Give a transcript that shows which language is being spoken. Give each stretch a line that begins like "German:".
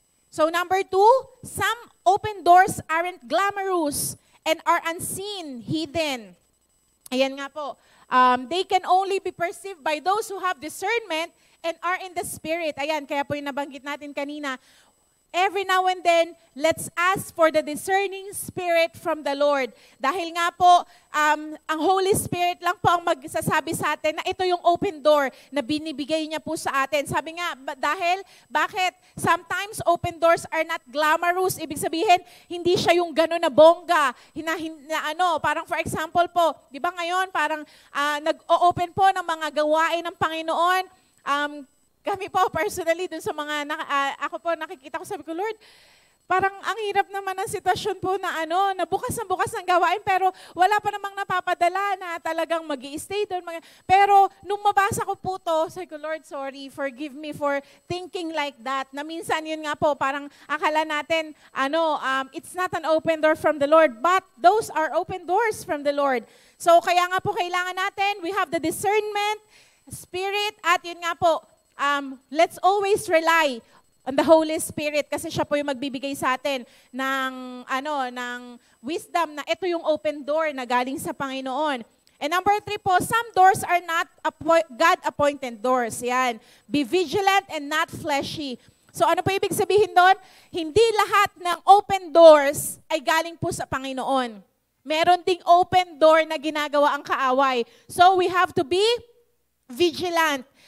English: So number 2, some open doors aren't glamorous and are unseen, hidden.
Filipino: Ayan nga po.
English: They can only be perceived by those who have discernment and are in the Spirit.
Filipino: Ayan, kaya po yung nabanggit natin kanina.
English: Every now and then, let's ask for the discerning spirit from the Lord.
Filipino: Dahil nga po, ang Holy Spirit lang po ang magsasabi sa atin na ito yung open door na binibigay niya po sa atin. Sabi nga, bakit?
English: Sometimes open doors are not glamorous.
Filipino: Ibig sabihin, hindi siya yung gano'n na bongga. Parang
English: for example
Filipino: po, di ba ngayon, parang nag-open po ng mga gawain ng Panginoon. Kami po, personally, dun sa mga, ako po nakikita ko, sabi ko, Lord, parang ang hirap naman ang sitwasyon po na bukas ng gawain, pero wala pa namang napapadala na talagang mag-i-stay doon. Pero nung mabasa ko po to, sabi ko, Lord, sorry,
English: forgive me for thinking like that.
Filipino: Na minsan yun nga po, parang akala natin,
English: it's not an open door from the Lord, but those are open doors from the Lord.
Filipino: So kaya nga po, kailangan natin,
English: we have the discernment, spirit,
Filipino: at yun nga po,
English: let's always rely on the Holy Spirit
Filipino: kasi siya po yung magbibigay sa atin ng wisdom na ito yung open door na galing sa Panginoon.
English: And number 3 po, some doors are not God-appointed doors. Yan. Be vigilant and not fleshy.
Filipino: So ano po ibig sabihin doon? Hindi lahat ng
English: open doors
Filipino: ay galing po sa Panginoon. Meron ding open door na ginagawa ang kaaway.
English: So we have to be vigilant.